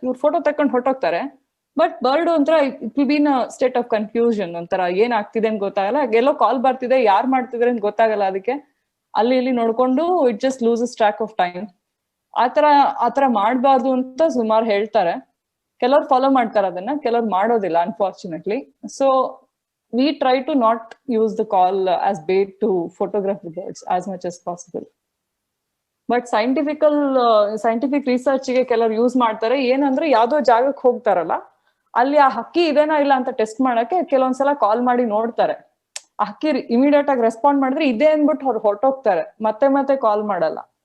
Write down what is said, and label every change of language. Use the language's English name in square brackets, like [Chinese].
[Kannada] ಇವ್ರು ಫೋಟೋ ತಕೊಂಡು ಹೊಟ್ಟೋಗ್ತಾರೆ. But bird ಒಂಥರ [English] It will be in state of confusion. [Kannada] ಒಂಥರ ಏನ್ ಆಗ್ತಿದೆ ಅಂತ ಗೊತ್ತಾಗಲ್ಲ, ಎಲ್ಲೋ ಕಾಲ್ ಬರ್ತಿದೆ, ಯಾರು ಮಾಡ್ತಿದ್ರೆ ಅಂತ ಗೊತ್ತಾಗಲ್ಲ. ಅದಕ್ಕೆ ಅಲ್ಲಿ ಇಲ್ಲಿ ನೋಡ್ಕೊಂಡು [English] It just loses track of time. [Kannada] ಆತರ ಮಾಡ್ಬಾರ್ದು ಅಂತ ಸುಮಾರು ಹೇಳ್ತಾರೆ. ಕೆಲವ್ರು ಫಾಲೋ ಮಾಡ್ತಾರೆ ಅದನ್ನ, ಕೆಲವ್ರು ಮಾಡೋದಿಲ್ಲ unfortunately. [English] So we try to not use the call as bait to photograph the birds as much as possible. [Kannada] But scientific research ಗೆ ಕೆಲವರು ಯೂಸ್ ಮಾಡ್ತಾರೆ. ಏನಂದ್ರೆ, ಯಾವ್ದೋ ಜಾಗಕ್ಕೆ ಹೋಗ್ತಾರಲ್ಲ, ಅಲ್ಲಿ ಆ ಹಕ್ಕಿ ಇದೆನಾ ಇಲ್ಲ ಅಂತ ಟೆಸ್ಟ್ ಮಾಡಕ್ಕೆ ಕೆಲವೊಂದ್ಸಲ ಕಾಲ್ ಮಾಡಿ ನೋಡ್ತಾರೆ. ಆ ಹಕ್ಕಿ ಇಮಿಡಿಯೇಟ್ ಆಗಿ ರೆಸ್ಪಾಂಡ್ ಮಾಡಿದ್ರೆ ಇದೆ ಅಂದ್ಬಿಟ್ಟು ಅವ್ರು ಹೊರಟೋಗ್ತಾರೆ, ಮತ್ತೆ ಕಾಲ್ ಮಾಡಲ್ಲ.